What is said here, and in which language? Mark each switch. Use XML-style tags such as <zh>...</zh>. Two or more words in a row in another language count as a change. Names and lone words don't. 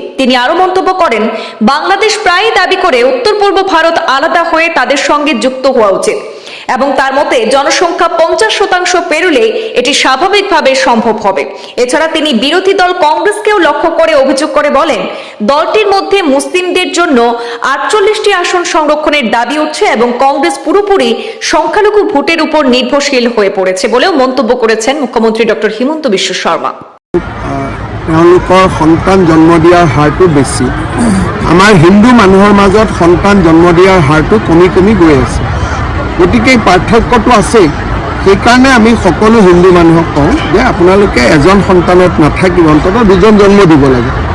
<bn>তিনি আরো মন্তব্য করেন, বাংলাদেশ প্রায়ই দাবি করে উত্তর পূর্ব ভারত আলাদা হয়ে তাদের সঙ্গে যুক্ত হওয়া উচিত এবং তার মতে জনসংখ্যা 50% পেরোলে এটি স্বাভাবিকভাবে সম্ভব হবে। এছাড়া তিনি বিরোধী দল কংগ্রেসকেও লক্ষ্য করে অভিযোগ করে বলেন, দলটির মধ্যে মুসলিমদের জন্য 48টি আসন সংরক্ষণের দাবি উঠছে এবং কংগ্রেস পুরোপুরি সংখ্যালঘু ভোটের উপর নির্ভরশীল হয়ে পড়েছে বলেও মন্তব্য করেছেন মুখ্যমন্ত্রী ডক্টর হিমন্ত বিশ্ব শর্মা।</bn> <as>তেওঁলোকৰ সন্তান জন্ম দিয়াৰ হাৰটো বেছি, আমাৰ হিন্দু মানুহৰ মাজত সন্তান জন্ম দিয়াৰ হাৰটো কমি কমি গৈ আছে। গতিকে এই পাৰ্থক্যটো আছে। সেইকাৰণে আমি সকলো হিন্দু মানুহক কওঁ যে আপোনালোকে এজন সন্তানত নাথাকিব, অন্ততঃ 2জন জন্ম দিব লাগে।</as>